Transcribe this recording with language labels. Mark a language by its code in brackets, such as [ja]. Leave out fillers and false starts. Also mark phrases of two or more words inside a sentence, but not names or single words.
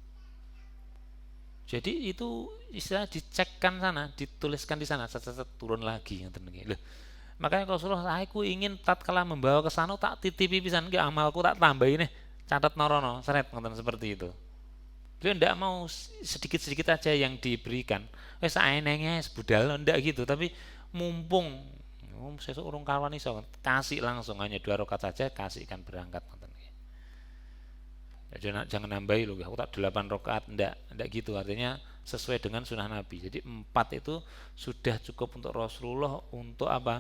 [id] Jadi itu istilah dicekkan sana, dituliskan di sana, turun lagi. Loh, makanya Rasulullah, aku ingin tatkala membawa ke sana [jv] tak titipi pisan ke amalku, [id] tak tambahin nih, [jv] catat norono, seret, ngoten [id] seperti itu. Beliau tidak mau sedikit-sedikit aja yang diberikan. [jv] Wes saenenge budal ndak gitu, tapi mumpung sesuk urung kawan iso, [id] kasih langsung, hanya 2 rakaat saja, kasihkan berangkat. Jangan nambahi loh, aku tak 8 rakaat, enggak gitu. Artinya sesuai dengan sunnah Nabi. Jadi 4 itu sudah cukup untuk Rasulullah untuk apa?